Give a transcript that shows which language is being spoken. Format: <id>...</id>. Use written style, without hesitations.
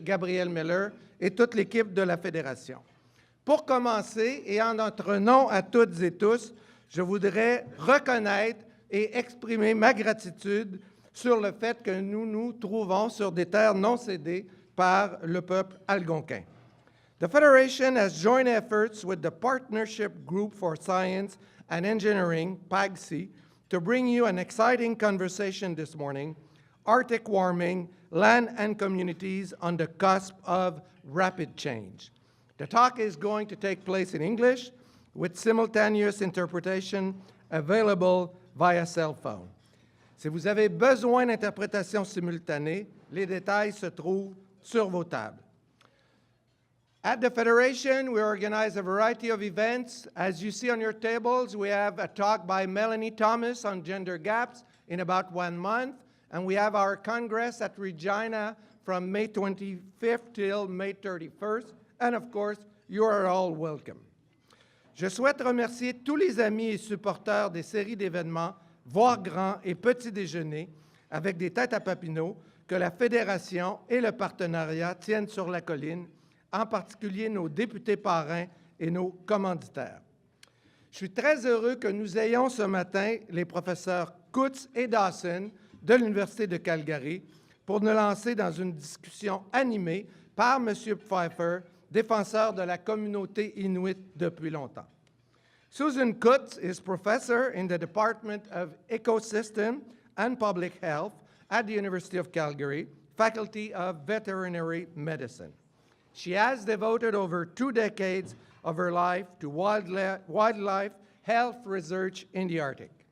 <fr>Gabriel Miller, et toute l'équipe de la Fédération. Pour commencer, et en notre nom à toutes et tous, je voudrais reconnaître et exprimer ma gratitude sur le fait que nous nous trouvons sur des terres non cédées par le peuple algonquin.</fr> <en>The Federation has joined efforts with the Partnership Group for Science and Engineering, PAGSE, to bring you an exciting conversation this morning, Arctic warming, land and communities on the cusp of rapid change. The talk is going to take place in English with simultaneous interpretation available via cell phone.</en> <fr>Si vous avez besoin d'interprétation simultanée, les détails se trouvent sur vos tables.</fr> <en>At the Federation, we organize a variety of events. As you see on your tables, we have a talk by Melanie Thomas on gender gaps in about 1 month, and we have our Congress at Regina from May 25th till May 31st, and of course, you are all welcome.</en> <fr>Je souhaite remercier tous les amis et supporters des séries d'événements, voire grands et petits déjeuners, avec des têtes à papineau, que la Fédération et le partenariat tiennent sur la colline, en particulier nos députés parrains et nos commanditaires. Je suis très heureux que nous ayons ce matin les professeurs Kutz et Dawson de l'Université de Calgary pour nous lancer dans une discussion animée par M. Pfeifer, défenseur de la communauté Inuit depuis longtemps.</fr> <en>Susan Kutz is professor in the Department of Ecosystem and Public Health at the University of Calgary, Faculty of Veterinary Medicine. She has devoted over 2 decades of her life to wildlife health research in the Arctic.</en>